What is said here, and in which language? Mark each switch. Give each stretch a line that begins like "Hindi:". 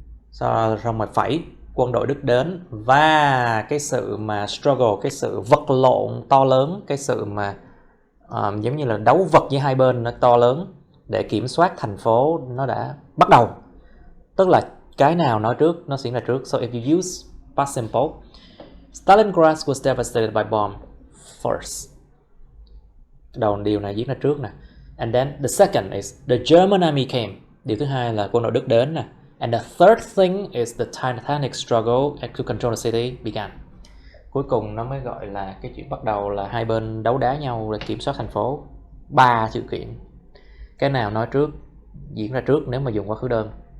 Vietnamese: Sau rồi phẩy, quân đội Đức đến, và cái sự mà struggle, cái sự vật lộn to lớn, cái sự mà giống như là đấu vật với hai bên nó to lớn để kiểm soát thành phố nó đã bắt đầu. Tức là cái nào nói trước nó diễn ra trước.
English: So if you use past simple, Stalingrad was devastated by bomb first.
Vietnamese: Điều này diễn ra trước nè.
English: And then the second is the German army came.
Vietnamese: Điều thứ hai là quân đội Đức đến nè.
English: And the third thing is the Titanic struggle to control the city began.
Vietnamese: Cuối cùng nó mới gọi là cái chuyện bắt đầu là hai bên đấu đá nhau để kiểm soát thành phố. 3 sự kiện. Cái nào nói trước, diễn ra trước nếu mà dùng quá khứ đơn.